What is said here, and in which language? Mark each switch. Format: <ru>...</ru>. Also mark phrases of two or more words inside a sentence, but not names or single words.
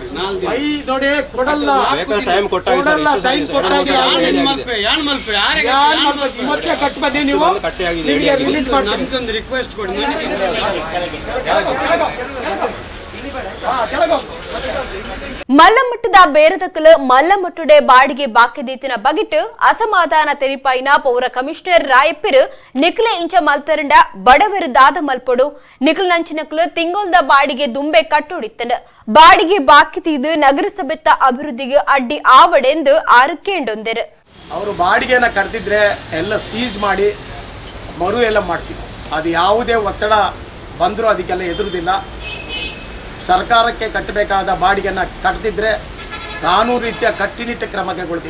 <kn>ನೋಡಿ ಕೊಡಲ್ಲ. ಇವತ್ತೇ ಕಟ್ಟಿ ಬಂದಿ ನೀವು, ರಿಲೀಸ್ ಮಾಡಿ. ನಮ್ಗೊಂದು ರಿಕ್ವೆಸ್ಟ್ ಕೊಡಿ.</kn> <tcy>ಮಲ್ಲಮಟ್ಟದ ಬೇರದಕಲು ಮಲ್ಲಮಟ್ಟುಡೆ ಬಾಡಿಗೆ ಬಾಕಿದೀತಿನ ಬಗಿಟ್ಟು ಅಸಮಾಧಾನ ತೆರಿಪಾಯಿನ ಪೌರ ಕಮಿಷನರ್ ರಾಯಪ್ಪಿರು ನಿಕ್ಲೆ ಇಂಚ ಮಲ್ತರಂಡ ಬಡವೆರುದಾದ ಮಲ್ಪೊಡು ನಿಕ್ಲ ನಂಚಿನಕ್ಲು ತಿಂಗೊಲ್ದ ಬಾಡಿಗೆ ದುಂಬೆ ಕಟ್ಟೊಡಿತ್ತಂಡ ಬಾಡಿಗೆ ಬಾಕಿತೀದು ನಗರಸಭೆತ್ತ ಅಭಿವೃದ್ಧಿಗೆ ಅಡ್ಡಿ ಆವಡೆಂದು ಆರಕ್ಕೇಂಡೊಂದೆರು.</tcy> <kn>ಅವರು ಬಾಡಿಗೆನ ಕಟ್ತಿದ್ರೆ ಎಲ್ಲ ಸೀಜ್ ಮಾಡಿ ಮರು ಎಲ್ಲ ಮಾಡ್ತೀವಿ. ಅದು ಯಾವುದೇ ಒತ್ತಡ ಬಂದರೂ ಅದಕ್ಕೆಲ್ಲ ಎದುರುದಿಲ್ಲ. ಸರ್ಕಾರಕ್ಕೆ ಕಟ್ಟಬೇಕಾದ ಬಾಡಿಗೆಯನ್ನು ಕಟ್ತಿದ್ರೆ ಕಾನೂನು ರೀತಿಯ ಕಟ್ಟುನಿಟ್ಟ ಕ್ರಮ ಕೈಗೊಳ್ತೀವಿ.</kn>